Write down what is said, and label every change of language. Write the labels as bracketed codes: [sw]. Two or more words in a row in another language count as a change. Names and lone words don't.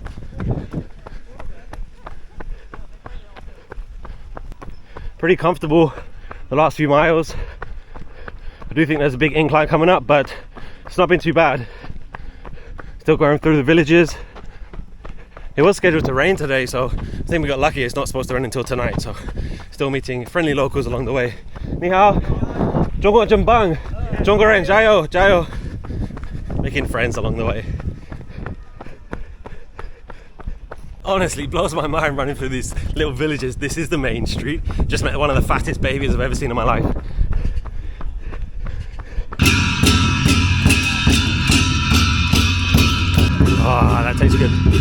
[en] Pretty comfortable the last few miles. I do think there's a big incline coming up, but it's not been too bad. Still going through the villages. It was scheduled to rain today, so I think we got lucky. It's not supposed to rain until tonight, so still meeting friendly locals along the way. [zh] 你好, 中国真棒，中国人加油加油. [en] Making friends along the way. Honestly, blows my mind running through these little villages. This is the main street. Just met one of the fattest babies I've ever seen in my life. Ah, that tastes good.